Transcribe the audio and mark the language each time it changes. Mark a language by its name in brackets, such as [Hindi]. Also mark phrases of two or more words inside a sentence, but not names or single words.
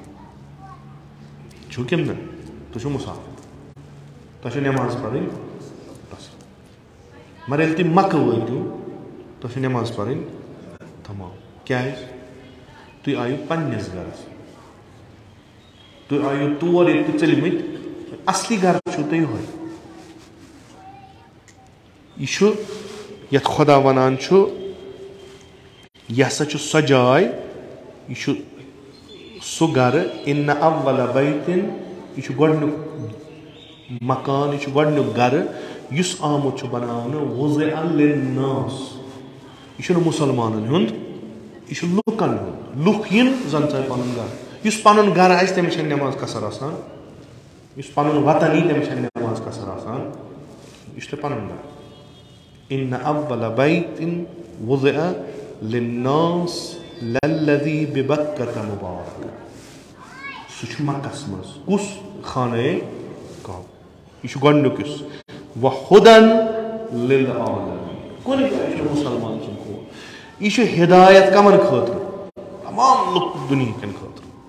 [Kashmiri] چھُو کِنہٕ نہٕ تُہۍ چھِو مُسافِر تۄہہِ چھو نٮ۪ماز پرٕنۍ بس مگر ییٚلہِ تُہۍ مکہٕ وٲتِو تۄہہِ چھو نٮ۪ماز پرٕنۍ تمام کیٛازِ تُہۍ آیِو پننِس گرس تُہۍ آیِو تور ییٚتہِ تُہۍ ژٔلمٕتۍ اصلی گرٕ چھُو تۄہہِ یِہوے یہِ چھُ یتھ خۄدا ونان چھُ یہِ ہسا چھُ سۄ جاے یہِ چھُ سُہ گرٕ [Arabic] اِنَّ اَوَّلَ بَیْتٍ [Kashmiri] یہِ چھُ گۄڈٕنیُک مکان یہِ چھُ گۄڈٕنیُک گرٕ یُس آمُت چھُ بناونہٕ [Arabic] وُضِعَ لِلنَّاسِ [Kashmiri] یہِ چھُنہٕ مُسلمانن ہُنٛد یہِ چھُ لُکن ہُنٛد لُکھ یِن زن ژاے پنُن گرٕ یُس پنُن گرٕ آسہِ تٔمِس چھنہٕ نٮ۪ماز قصر آسان یُس پنُن وطن یی تٔمِس چھنہٕ نٮ۪ماز قصر آسان یہِ چھُ تۄہہِ پنُن گرٕ [Arabic] اِنَّ اَوَّلَ بَیْتٍ وُضِعَ لِلنَّاسِ لَلَّذِی بِبَکَّةَ مُبارَکَ [Kashmiri] سُہ چھُ مکس منٛز کُس خانَے کعبہ یہِ چھُ گۄڈٕنیُک یُس [Arabic] وَہُدًى لِلعالَمِیٖن [Kashmiri] کُنہِ جایہِ چھُ مُسلمان سُنٛد کھول یہِ چھُ ہدایت کمن خٲطرٕ تمام لُکھ دُنہیٖکٮ۪ن خٲطرٕ